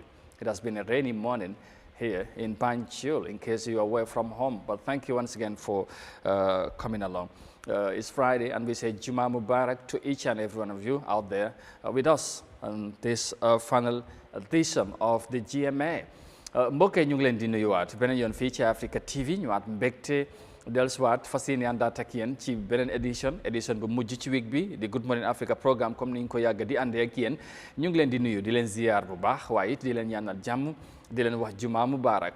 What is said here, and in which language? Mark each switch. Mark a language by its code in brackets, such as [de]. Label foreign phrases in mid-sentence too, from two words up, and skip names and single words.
[en] It has been a rainy morning here in Banjul, in case you are away from home. But thank you once again for coming along. It's Friday, and we say [ar] جمعة مبارك [en] to each and every one of you out there with us on this final edition of the GMA. [wo] mbokk yi ñu ngi leen di nuyuwaat beneen yoon fii ci Africa TV ñëwaat mbégte dellusiwaat fas yéene àndaat ak yéen ci beneen édition bu mujj ci week bi di Good Morning Africa programme, comme ni ñu ko yàgg di àndee ak yéen. ñu ngi leen di nuyu di leen ziyaar bu baax, waaye it di leen ñaanal jàmm, di leen wax [ar] جمعة مبارك.